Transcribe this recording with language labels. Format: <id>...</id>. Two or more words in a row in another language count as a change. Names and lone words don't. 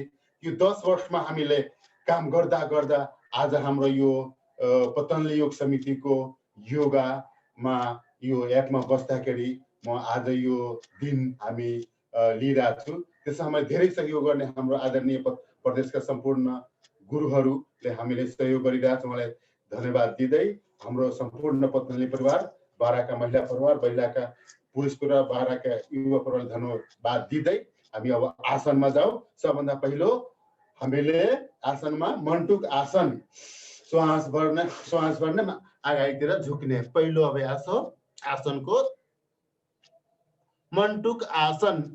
<ne>यो 10 वर्षमा हामीले काम गर्दा गर्दा आज हाम्रो यो पतञ्जलि योग समितिको योगामा यो एपमा बस्दाखेरि म आज यो दिन हामी लिइरहेको छु। त्यसमा हामीलाई धेरै सहयोग गर्ने हाम्रो आदरणीय प्रदेशका सम्पूर्ण गुरुहरूले हामीले सहयोग गरिरहेको छ। मलाई धन्यवाद दिँदै हाम्रो सम्पूर्ण पतञ्जलि परिवार, 12 का महिला परिवार, 12 का पुरुष परिवार, 12 का युवा परिवारलाई धन्यवाद दिँदै हामी अब आसनमा जाउँ। सबभन्दा पहिलो हामीले आसनमा मन्टुक आसन, श्वास भर्ने अगाडितिर झुक्ने पहिलो अभ्यास हो आसनको मन्टुक आसन।</ne>